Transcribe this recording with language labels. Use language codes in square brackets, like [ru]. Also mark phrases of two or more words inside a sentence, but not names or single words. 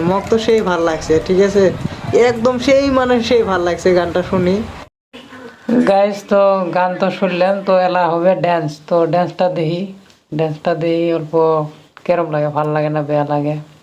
[rkt] মোক তো সেই ভাল লাগছে, ঠিক আছে, একদম সেই মানে সেই ভাল লাগছে গানটা শুনি। গাইস তো গান তো শুনলেন, তো এলা হবে ড্যান্স। তো ড্যান্সটা দেখি অল্প কেরম লাগে, ভাল লাগে না বেয়া লাগে।